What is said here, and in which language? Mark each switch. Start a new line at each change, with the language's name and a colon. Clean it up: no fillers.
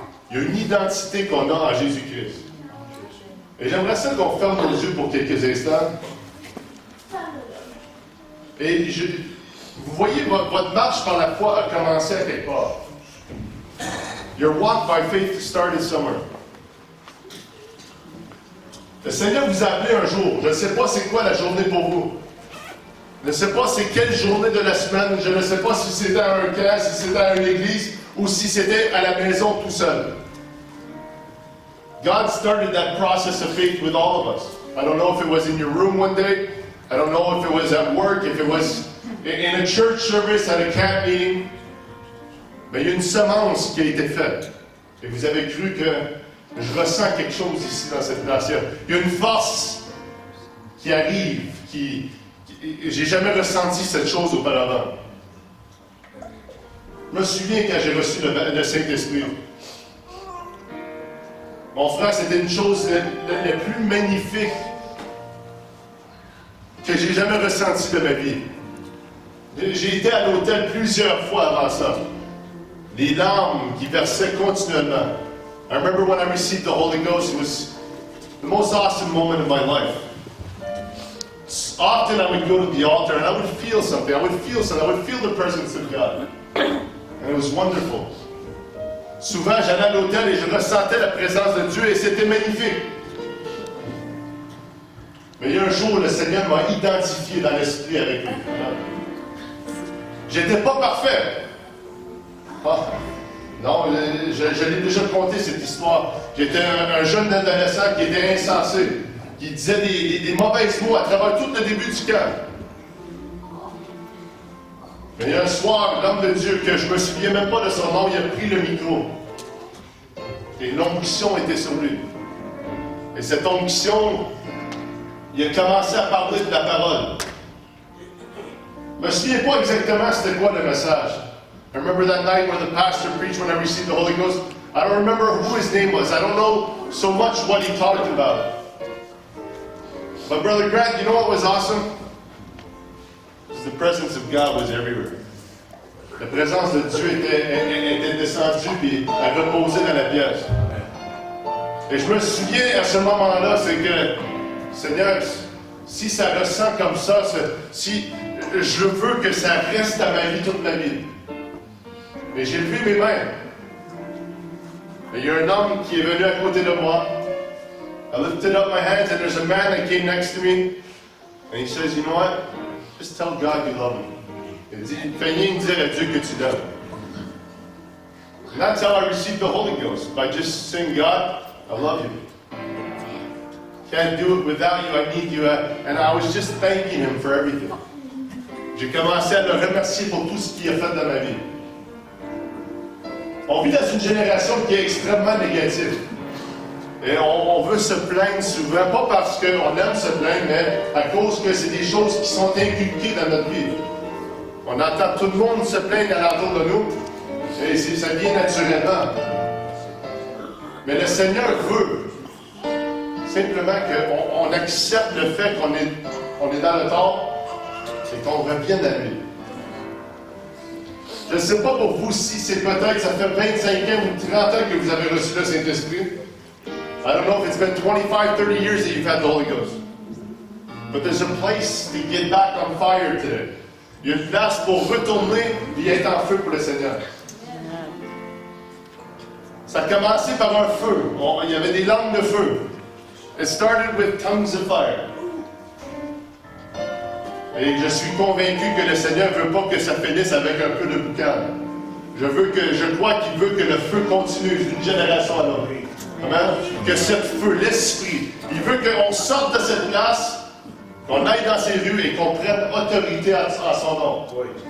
French: Il y a une identité qu'on a en Jésus-Christ. Et j'aimerais ça qu'on ferme nos yeux pour quelques instants. Et vous voyez, votre marche par la foi a commencé à quelque part.
English: Your walk by faith started somewhere.
French: Le Seigneur vous a appelé un jour. Je ne sais pas c'est quoi la journée pour vous. Je ne sais pas c'est quelle journée de la semaine. Je ne sais pas si c'était à un camp, si c'était à une église, ou si c'était à la maison tout seul.
English: God started that process of faith with all of us. I don't know if it was in your room one day. I don't know if it was at work, if it was in a church service, at a camp meeting.
French: Mais il y a une semence qui a été faite. Et vous avez cru que je ressens quelque chose ici dans cette place. Il y a une force qui arrive, j'ai jamais ressenti cette chose auparavant. Je me souviens quand j'ai reçu le Saint-Esprit. Mon frère, c'était une chose la plus magnifique que j'ai jamais ressentie de ma vie. J'ai été à l'hôtel plusieurs fois avant ça. Les larmes qui versaient continuellement.
English: I remember when I received the Holy Ghost, it was the most awesome moment of my life. Often I would go to the altar and I would feel something. I would feel the presence of God. And it was wonderful.
French: Souvent, j'allais à l'hôtel et je ressentais la présence de Dieu et c'était magnifique. Mais il y a un jour, le Seigneur m'a identifié dans l'esprit avec lui. J'étais pas parfait. Non, je l'ai déjà conté cette histoire. J'étais un jeune adolescent qui était insensé, qui disait des mauvais mots à travers tout le début du camp. Mais il y a un soir, l'homme de Dieu, que je ne me souviens même pas de son nom, il a pris le micro. Et l'onction était sur lui. Et cette onction, il a commencé à parler de la parole. Je ne me souviens pas exactement c'était quoi le message.
English: I remember that night when the pastor preached when I received the Holy Ghost. I don't remember who his name was. I don't know so much what he talked about. But Brother Grant, you know what was awesome? The presence of God was everywhere.
French: La présence de Dieu était descendue et a reposé dans la pièce. Et je me souviens à ce moment-là, c'est que, Seigneur, si ça ressent comme ça, si je veux que ça reste à ma vie toute ma vie. Et j'ai levé mes mains. Et il y a un homme qui est venu à côté de moi.
English: I lifted up my hands and there's a man that came next to me. And he says, you know what? Just tell God you love him.
French: Il fait rien dire à Dieu que tu l'aimes.
English: And that's how I received the Holy Ghost. By just saying, God, I love you. Can't do it without you. I need you. And I was just thanking him for everything.
French: J'ai commencé à le remercier pour tout ce qu'il a fait dans ma vie. On vit dans une génération qui est extrêmement négative. Et on veut se plaindre souvent, pas parce qu'on aime se plaindre, mais à cause que c'est des choses qui sont inculquées dans notre vie. On entend tout le monde se plaindre alentour de nous, et ça vient naturellement. Mais le Seigneur veut simplement qu'on accepte le fait qu'on est dans le tort et qu'on revienne à lui. Je ne sais pas pour vous si c'est peut-être, ça fait 25 ans ou 30 ans que vous avez reçu le Saint-Esprit.
English: I don't know if it's been 25, 30 years that you've had the Holy Ghost. But there's a place to get back on fire today.
French: Il y a une place pour retourner et être en feu pour le Seigneur. Ça a commencé par un feu. Il y avait des langues de feu.
English: It started with tongues of fire.
French: Et je suis convaincu que le Seigneur ne veut pas que ça finisse avec un peu de boucan. Je crois qu'il veut que le feu continue d'une génération à l'autre. Amen. Que ce feu, l'Esprit, il veut qu'on sorte de cette place, qu'on aille dans ces rues et qu'on prenne autorité à son nom. Oui.